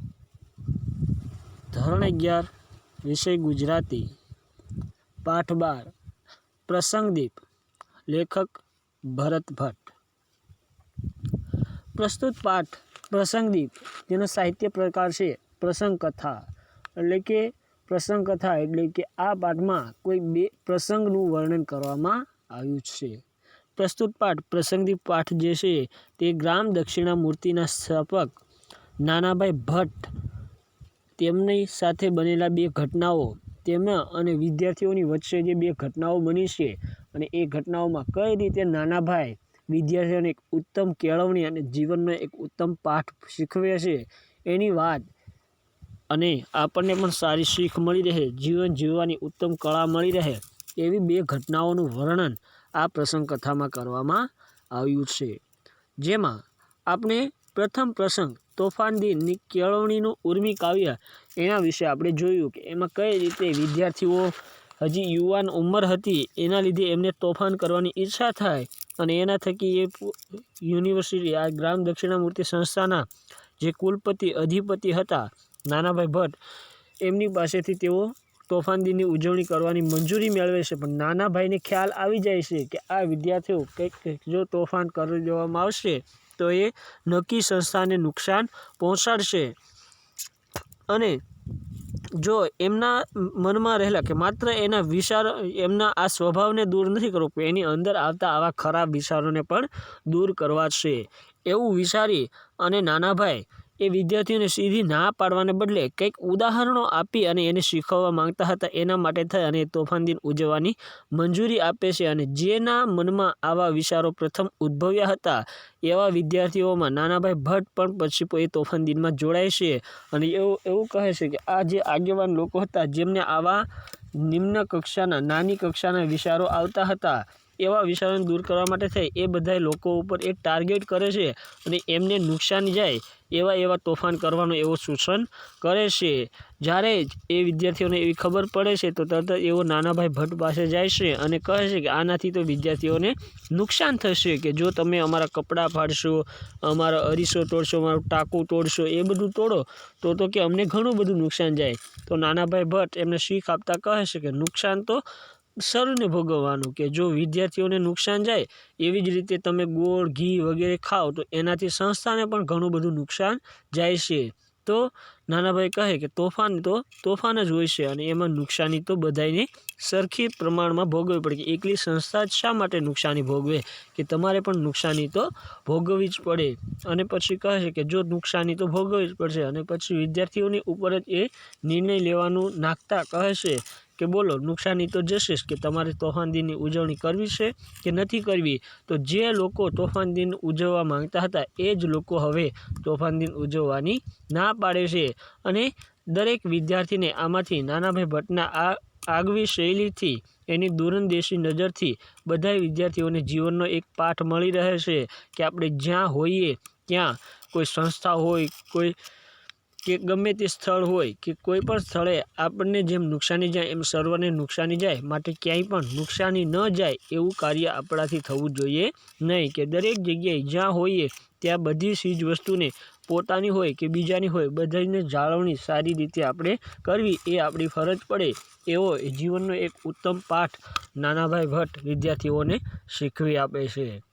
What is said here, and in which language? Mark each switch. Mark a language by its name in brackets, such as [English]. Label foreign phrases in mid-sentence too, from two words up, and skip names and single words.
[Gujarati] ધોરણ 11 વિષય ગુજરાતી પાઠ 12 પ્રસંગદીપ। લેખક ભરત ભટ્ટ। પ્રસ્તુત પાઠ પ્રસંગદીપ જેનો સાહિત્ય પ્રકાર હૈ પ્રસંગ કથા એટલે કે પ્રસંગ કથા એટલે કે આ પાઠ મેં કોઈ બે પ્રસંગનું વર્ણન કરવામાં આવ્યું છે। પ્રસ્તુત પાઠ પ્રસંગદીપ પાઠ જે છે તે ગ્રામ દક્ષિણામૂર્તિના સ્થાપક નાનાભાઈ ભટ્ટ તેમની સાથે બનેલા બે ઘટનાઓ તેમના અને વિદ્યાર્થીઓની વચ્ચે જે બે ઘટનાઓ બની છે અને એ ઘટનાઓમાં કઈ રીતે નાનાભાઈ વિદ્યાર્થીઓને એક ઉત્તમ કેળવણી અને જીવનનો એક ઉત્તમ પાઠ શીખવે છે એની વાત અને આપણને પણ સારી શીખ મળી રહે, જીવન જીવવાની ઉત્તમ કળા મળી રહે એવી બે ઘટનાઓનું વર્ણન આ પ્રસંગ કથામાં કરવામાં આવ્યું છે। જેમાં આપણે પ્રથમ પ્રસંગ તોફાન દિનની કેળવણીનું ઊર્મિ કાવ્ય એના વિશે આપણે જોયું કે એમાં કઈ રીતે વિદ્યાર્થીઓ હજી યુવાન ઉંમર હતી એના લીધે એમને તોફાન કરવાની ઈચ્છા થાય અને એના થકી એ યુનિવર્સિટી આ ગ્રામ દક્ષિણામૂર્તિ સંસ્થાના જે કુલપતિ અધિપતિ હતા નાનાભાઈ ભટ્ટ એમની પાસેથી તેઓ તોફાન દિનની ઉજવણી કરવાની મંજૂરી મેળવે છે। પણ નાનાભાઈને ખ્યાલ આવી જાય છે કે આ વિદ્યાર્થીઓ કંઈક જો તોફાન કરી દેવામાં આવશે તો યે નક્કી સંસ્થા ને નુકસાન પહોંચાડશે અને જો એમના મન મેં રહેલા કે માત્ર એના વિચાર એમના આ સ્વભાવ ને દૂર નહીં કરવો પણ એની અંદર આવતા આવા ખરાબ વિચારો ને પણ દૂર કરવા છે એવું વિચારી અને નાનાભાઈ એ વિદ્યાર્થીઓને સીધી ના પાડવાને બદલે કંઈક ઉદાહરણો આપી અને એને શીખવવા માંગતા હતા એના માટે થઈ અને તોફાન દિન ઉજવવાની મંજૂરી આપે છે। અને જેના મનમાં આવા વિચારો પ્રથમ ઉદ્ભવ્યા હતા એવા વિદ્યાર્થીઓમાં નાનાભાઈ ભટ્ટ પણ પછી એ તોફાન દિનમાં જોડાય છે અને એવું કહે છે કે આ જે આગેવાન લોકો હતા જેમને આવા નિમ્ન કક્ષાના નાની કક્ષાના વિચારો આવતા હતા એવા વિચારોને દૂર કરવા માટે થઈ એ બધાય લોકો ઉપર એક ટાર્ગેટ કરે છે અને એમને નુકસાન જાય એવા એવા તોફાન કરવાનો એવો સૂચન કરે છે। જ્યારે એ વિદ્યાર્થીઓને એવી ખબર પડે છે તો તરત એવો નાનાભાઈ ભટ્ટ પાસે જાય છે અને કહે છે કે આનાથી તો વિદ્યાર્થીઓને નુકસાન થશે કે જો તમે અમારા કપડા ફાડશો, અમારા અરીસો તોડશો, અમારો ટાકુ તોડશો એ બધું તોડો તો કે અમને ઘણું બધું નુકસાન જાય। તો નાનાભાઈ ભટ્ટ એમને શીખ આપતા કહે છે કે નુકસાન તો સર્વને ભોગવવાનું કે જો વિદ્યાર્થીઓને નુકસાન જાય એવી જ રીતે તમે ગોળ ઘી વગેરે ખાઓ તો એનાથી સંસ્થાને પણ ઘણું બધું નુકસાન જાય છે। તો નાનાભાઈ કહે કે તોફાન તો તોફાન જ હોય છે અને એમાં નુકસાની તો બધાયને સરખી પ્રમાણમાં ભોગવવી પડે કે એકલી સંસ્થા શા માટે નુકસાની ભોગવે કે તમારે પણ નુકસાની તો ભોગવવી જ પડે। અને પછી કહે છે કે જો નુકસાની તો ભોગવવી જ પડશે અને પછી વિદ્યાર્થીઓની ઉપર જ એ નિર્ણય લેવાનું નાખતા કહે છે કે બોલો નુકસાની તો જશે કે તમારે તોફાન દિનની ઉજવણી કરવી છે કે નથી કરવી। તો જે લોકો તોફાન દિન ઉજવવા માંગતા હતા એ જ લોકો હવે તોફાન દિન ઉજવવાની ના પાડે છે અને દરેક વિદ્યાર્થીને આમાંથી નાનાભાઈ ભટ્ટના આ આગવી શૈલીથી એની દૂરંદેશી નજરથી બધાય વિદ્યાર્થીઓને જીવનનો એક પાઠ મળી રહે છે કે આપણે જ્યાં હોઈએ ત્યાં કોઈ સંસ્થા હોય કોઈ કે ગમે તે સ્થળ હોય કે કોઈપણ સ્થળે આપણે જેમ નુકસાની જાય એમ સર્વને નુકસાની જાય માટે ક્યાંય પણ નુકસાની ન જાય એવું કાર્ય આપણાથી થવું જોઈએ નહીં કે દરેક જગ્યાએ જ્યાં હોઈએ ત્યાં બધી ચીજ વસ્તુને પોતાની હોય કે બીજાની હોય બધાઈને જાળવણી સારી રીતે આપણે કરવી એ આપણી ફરજ પડે એવો જીવનનો એક ઉત્તમ પાઠ નાનાભાઈ ભટ્ટ વિદ્યાર્થીઓને શીખવી આપે છે।